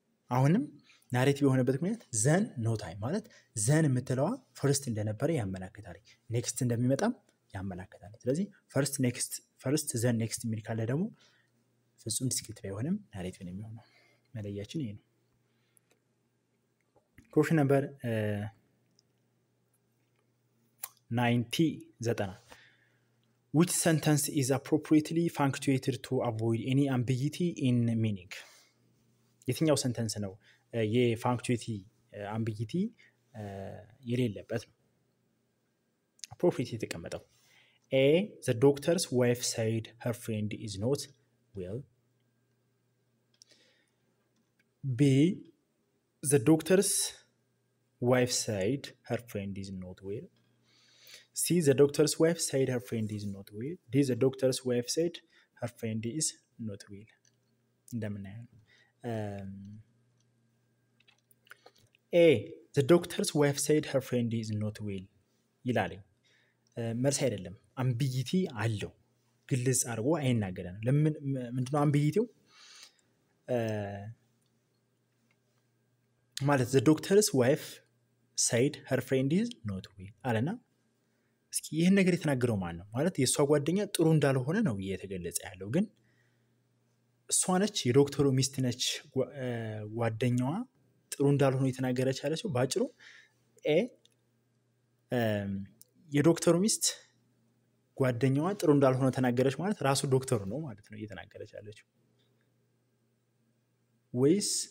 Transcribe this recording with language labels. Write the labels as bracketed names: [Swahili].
[Amharic] አሁንም ናሬቲቭ የሆነበት ምክንያት ዘን ኖ ታይም ማለት ዘን የምትለዋ ፈርስት እንደነበረ ያመላክታል። ኔክስት እንደሚመጣም ያመላክታል። ስለዚህ ፈርስት ዘን ኔክስት የሚል ካለ ደግሞ ፍጹም ዲስክሪቲቭ አይሆንም፣ ናሬቲቭ ነው የሚሆነው። መለያችን ይሄ ነው። ኩዌስችን ነምበር 90 [English] which sentence is appropriately punctuated to avoid any ambiguity in meaning? [Amharic] የትኛው ሰንተንስ ነው የፋንክቹዌቲ አምቢጊቲ የሌለበት ነው? አፕሮፕሪየት የተቀመጠው ኤ [English] the doctor's wife said her friend is not well. B the doctor's wife said her friend is not well. C the doctor's wife said her friend is not well. D the doctor's wife said her friend is not well. [Amharic] እንደምናየው ኤ [English] the doctor's wife said her friend is not well [Amharic] ይላል። መልስ አይደለም፣ አምቢጊቲ አለው። ግልጽ አድርጎ አይናገረንም። ለምን ምንድነው አምቢጊቲው? ማለት [English] the doctor's wife said her friend is not well [Amharic] አለና እስኪ ይሄን ነገር የተናገረው ማን ነው? ማለት የሷ ጓደኛ ጥሩ እንዳልሆነ ነው እየተገለጸ ያለው። ግን እሷ ነች የዶክተሩ ሚስት ነች ጓደኛዋ ጥሩ እንዳልሆነ የተናገረች ያለችው። ባጭሩ ኤ የዶክተሩ ሚስት ጓደኛዋ ጥሩ እንዳልሆነ ተናገረች ማለት ራሱ ዶክተሩ ነው ማለት ነው እየተናገረች ያለችው። ወይስ